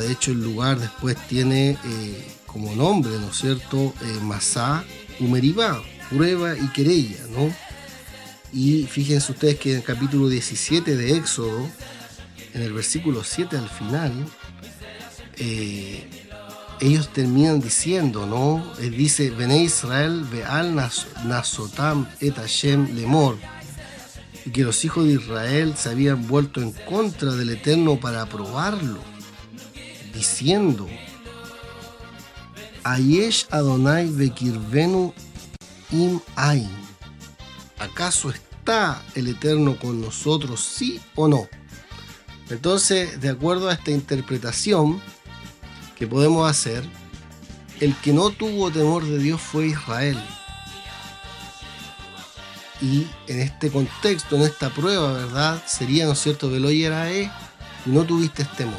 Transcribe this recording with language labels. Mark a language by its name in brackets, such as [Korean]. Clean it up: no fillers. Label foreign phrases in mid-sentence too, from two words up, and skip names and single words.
[Spanish] De hecho, el lugar después tiene como nombre, ¿no es cierto?, Masá, Umeribá, prueba y querella, ¿no? Y fíjense ustedes que en el capítulo 17 de Éxodo, en el versículo 7 al final, ellos terminan diciendo, ¿no? [Hebrew] Dice, בני ישראל ועל נסתם את השם לאמר, [Spanish] y que los hijos de Israel se habían vuelto en contra del Eterno para probarlo, diciendo, [Hebrew] היש יהוה בקרבנו אם אין, [Spanish] ¿acaso está el Eterno con nosotros, sí o no? Entonces, de acuerdo a esta interpretación que podemos hacer, el que no tuvo temor de Dios fue Israel. Y en este contexto, en esta prueba, ¿verdad?, sería, ¿no es cierto?, [Hebrew] ולא ירא, [Spanish] y no tuviste temor.